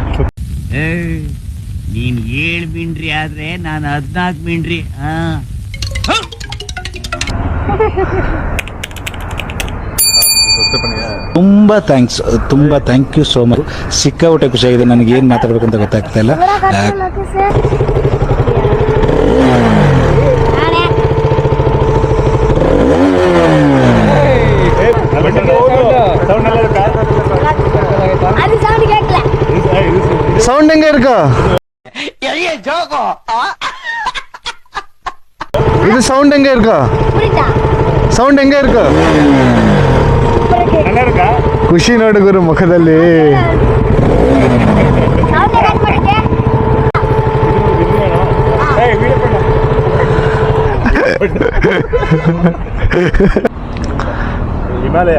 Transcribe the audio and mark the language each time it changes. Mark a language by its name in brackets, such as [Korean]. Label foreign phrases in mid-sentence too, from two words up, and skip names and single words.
[Kannada] ನೀನ್ 7 ಮಿಂಡ್ರಿ ಆದ್ರೆ ನಾನು 14 ಮಿಂಡ್ರಿ. [English] ತುಂಬಾ thank you so much. [Kannada] ಸಿಕ್ಕಾಪಟ್ಟೆ ಖುಷಿಯಾಗಿದೆ. ನನಗೆ ಏನು ಮಾತಾಡ್ಬೇಕು ಅಂತ ಗೊತ್ತಾಗ್ತಾ ಇಲ್ಲ. [Tamil] சவுண்ட் எங்க இருக்கா? இது சவுண்ட் எங்க இருக்கா? [Kannada] ಸೌಂಡ್ ಹೆಂಗೆ ಇருக்கு? ಖುಷಿ ನೋಡು ಗುರು ಮುಖದಲ್ಲಿ. ಹಿಮಾಲಯ